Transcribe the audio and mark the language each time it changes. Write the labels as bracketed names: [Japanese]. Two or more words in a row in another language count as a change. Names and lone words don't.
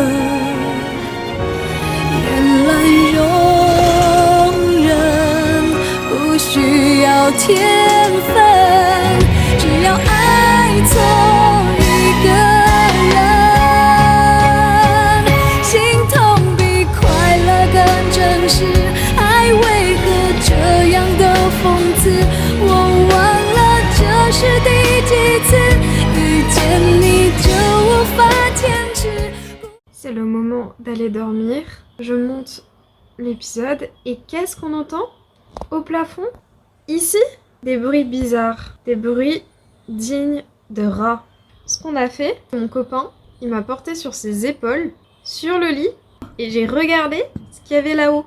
[Chinese] 原来容忍不需要天分，只要爱错一个人，心痛比快乐更真实。爱为何这样的讽刺？我忘了这是第几次遇见你就无法坚持。 [French] C'est le moment d'aller dormir. Je monte l'épisode et qu'est-ce qu'on entend au plafond? Ici, des bruits bizarres, des bruits dignes de rats. Ce qu'on a fait, mon copain, il m'a porté sur ses épaules, sur le lit, et j'ai regardé ce qu'il y avait là-haut.